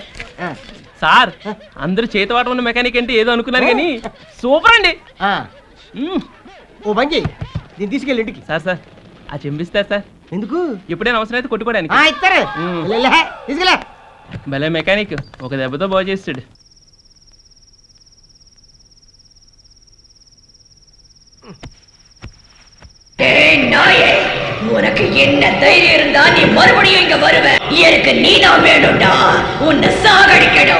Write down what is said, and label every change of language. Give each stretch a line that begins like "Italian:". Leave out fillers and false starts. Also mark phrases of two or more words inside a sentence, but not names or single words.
Telugu: సార్ అందరూ చేతివాట ఉన్న మెకానిక్ అంటే ఏదో అనుకున్నారు కానీ సూపర్ అండి. ఓ బంజీ, దీన్ని తీసుకెళ్ళి ఇంటికి. సార్ సార్ ఆ చెంపిస్తారు సార్. ఎందుకు? ఎప్పుడైనా అవసరం అయితే కొట్టుకోవడానికి. ఇస్తారు. తీసుకెళ్ళా. భలే మెకానిక్, ఒక దెబ్బతో బాగు చేస్తాడు.
Tamil: உனக்கு என்ன தைரியம் இருந்தா நீ மறுபடியும் இங்க வருவ? எனக்கு நீதான் வேணும்டா. உன்னை சாகடிக்கணும்.